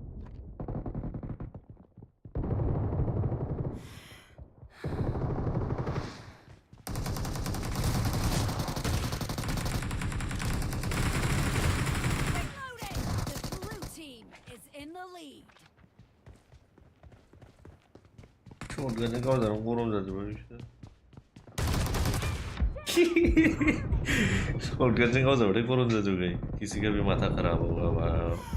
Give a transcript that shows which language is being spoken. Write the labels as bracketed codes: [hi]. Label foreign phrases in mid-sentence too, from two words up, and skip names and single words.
[en] Reloading! The blue team is in the lead. [brx] शॉटगन गावजाराव गरम जाजोब्बाय बिसोर शॉटगनजों गावजाबाथाय गरम जाजोब्बाय [hi] किसी का भी माथा खराब होगा बाप